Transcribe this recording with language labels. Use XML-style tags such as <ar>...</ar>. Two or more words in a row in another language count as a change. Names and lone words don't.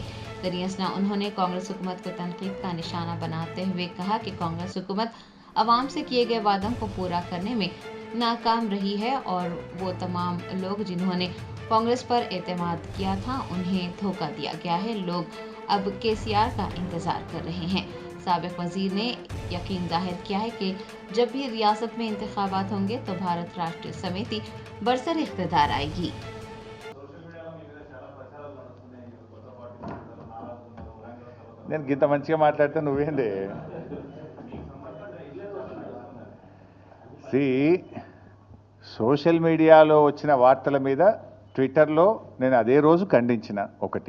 <ur>دریں اثنا انہوں نے کانگریس حکومت کو تنقید کا نشانہ بناتے ہوئے کہا کہ کانگریس حکومت عوام سے کیے گئے وعدوں کو پورا کرنے میں ناکام رہی ہے اور وہ تمام لوگ جنہوں نے کانگریس پر اعتماد کیا تھا انہیں دھوکہ دیا گیا ہے۔ لوگ اب KCR کا انتظار کر رہے ہیں۔ سابق وزیر نے یقین ظاہر کیا ہے کہ جب بھی ریاست میں انتخابات ہوں گے تو بھارت راشٹریہ سمیتی برسر اقتدار آئے گی۔</ur> <te>నేను గింత మంచిగా మాట్లాడితే నువ్వేందే</te> <en>social mediaలో</en> <te>వచ్చిన వార్తల మీద ట్విట్టర్లో నేను అదే రోజు ఖండించిన ఒకటి.</te>